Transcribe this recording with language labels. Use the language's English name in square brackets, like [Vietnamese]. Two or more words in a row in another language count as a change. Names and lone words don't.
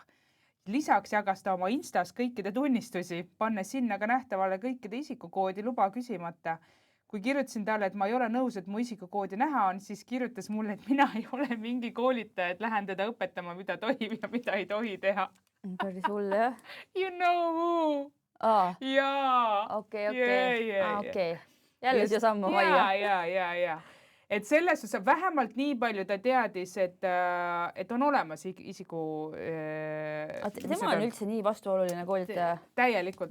[Estonian] Lisaks jagas ta oma Instas kõikide tunnistusi, pannes sinna ka nähtavale kõikide isikukoodi luba küsimata. Kui kirjutasin talle, et ma ei ole nõus, et mu isikukoodi näha on, siis kirjutas mulle, et mina ei ole mingi koolitaja, et lähen teda õpetama, mida tohib ja mida ei tohi teha. Päris hull, jah? [English] You know who? [Estonian] Jaa. Okei. Jälle siia sammu hoia. Ja. Et selles osas vähemalt nii palju ta teadis, et on olemas isiku... Tema on üldse nii vastuoluline koolitaja. Täielikult.